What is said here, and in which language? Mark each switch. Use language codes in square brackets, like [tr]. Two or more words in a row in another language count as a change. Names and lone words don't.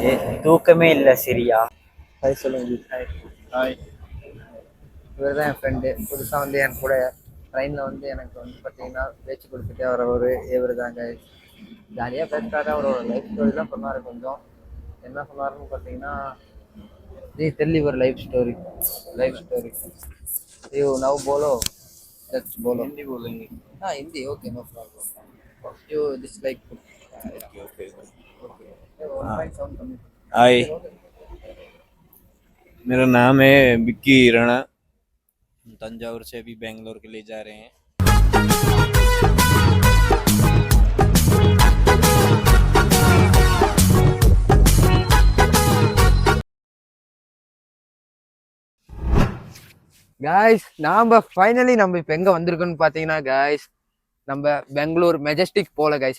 [ta] தூக்கமே இல்லை சரியா. ஹாய் சொல்லுங்க. ஹாய், இவர் தான் என் ஃப்ரெண்டு. புதுசாக வந்து என் கூட ட்ரெயினில் வந்து எனக்கு வந்து பார்த்தீங்கன்னா பேச்சு கொடுத்துட்டே வர ஒரு இவர் தாங்க. ஜாலியாக பேசுகிறாரு. அவரோட [en] life story [ta] தான் சொன்னார். கொஞ்சம் என்ன சொன்னாருன்னு பார்த்தீங்கன்னா, [en] tell your life story. You now bolo. Let's bolo. [hi] हिंदी बोलेंगे. [en] Hindi. Okay, no problem. You dislike food. Okay. One point sound coming. [hi] हाय, मेरा नाम है विक्की राणा. तंजावुर से अभी बेंगलोर के लिए जा रहे हैं. [ta] காய்ஸ், நாம ஃபைனலி நம்ம இப்போ எங்கே வந்திருக்கோன்னு பார்த்தீங்கன்னா காய்ஸ், நம்ம பெங்களூர் மெஜஸ்டிக் போல காய்ஸ்.